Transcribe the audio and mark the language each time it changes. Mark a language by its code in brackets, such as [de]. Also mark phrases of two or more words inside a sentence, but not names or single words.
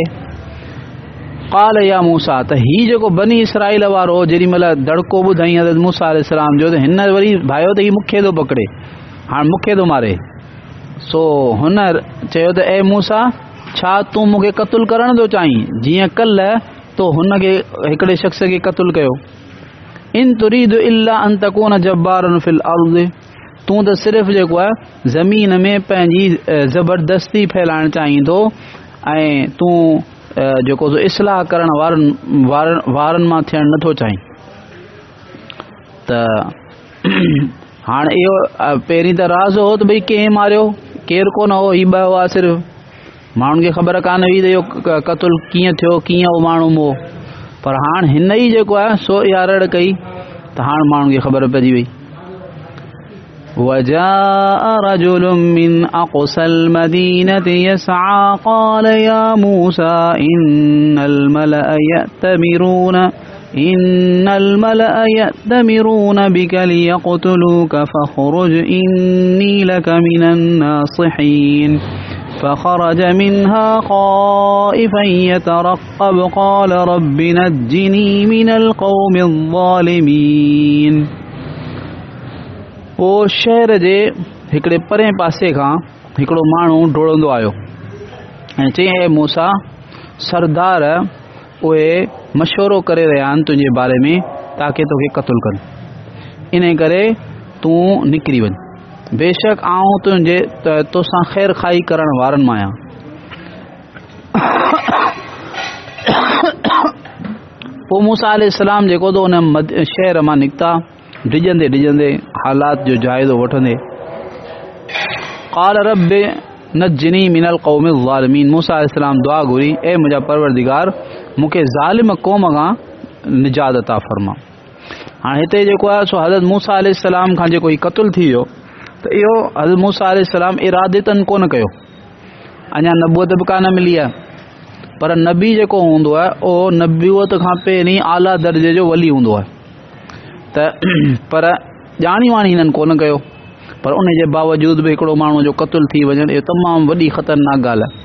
[ar] قال يا موسى, [sd] त हीउ जेको बनी इसराइल वारो जेॾी महिल दड़को ॿुधाई हज़रत मूसा अलैहिस्सलाम जो, त हिन वरी भायो त हीउ मूंखे थो पकड़े, हाणे मूंखे थो मारे। सो हुन चयो त ए मूसा, छा तूं मूंखे क़तलु करणु थो चाहीं, जीअं कल्ह तो हुनखे हिकिड़े शख़्स खे क़तलु कयो। [ar] إن تريد إلا أن تكون جبارا في الأرض, [sd] तूं त सिर्फ़ु जेको आहे ज़मीन में पंहिंजी ज़बरदस्ती फैलाइणु चाहीं थो ऐं तूं जेको इस्लाह करण वारनि मां थियणु नथो चाहीं। त हाणे इहो पहिरीं त राज़ हो त भई कंहिं मारियो, केरु कोन हो, हीउ ॿ हुआ सिर्फ़ु, माण्हुनि खे ख़बर कान हुई त इहो क़तलु कीअं थियो, कीअं उहो माण्हू हो। पर हाणे हिन ई जेको आहे सो इहा रड़ कई त हाणे माण्हुनि खे ख़बर पइजी वई। [ar] وجاء رجل من أقصى المدينة يسعى قال يا موسى إن الملأ يأتمرون بك ليقتلوك فاخرج إني لك من الناصحين فخرج منها خائفا يترقب قال رب نجني من القوم الظالمين. [sd] वो शहर जे हिकिड़े परे पासे खां हिकिड़ो माण्हू डोड़ंदो आयो ऐं चई हे मूसा सरदार उहे मशवरो करे रहिया आहिनि तुंहिंजे बारे में ताकि तोखे क़त्ल कनि इन करे तूं निकिरी वञ बेशक आऊं तुंहिंजे तोसां ख़ैर खाई करण वारनि मां आहियां. पोइ मूसा अलैहिस्सलाम जेको तो उन शहर मां निकिता डिॼंदे डिॼंदे हालात जो जाइज़ो वठंदे [ar] قال رب نجني من القوم الظالمين. [sd] मूसा अलैहिस्सलाम दुआ घुरी ए मुंहिंजा परवरदिगार मूंखे ज़ालिम क़ौम खां निजात अता फरमा. हाणे हिते जेको आहे सो हज़रत मूसा अलैहिस्सलाम खां जेको हीउ क़त्ल थी वियो त इहो हज़रत मूसा अलैहिस्सलाम इरादतन कोन कयो अञा नबूअत बि कान मिली आहे पर नबी जेको हूंदो आहे उहो नबूअत खां पहिरीं आला दर्जे जो वली हूंदो आहे त पर ॼाणी वाणी हिननि कोन कयो पर उन जे बावजूद बि हिकिड़ो माण्हू जो क़त्ल थी वञणु इहो तमामु वॾी ख़तरनाक ॻाल्हि आहे.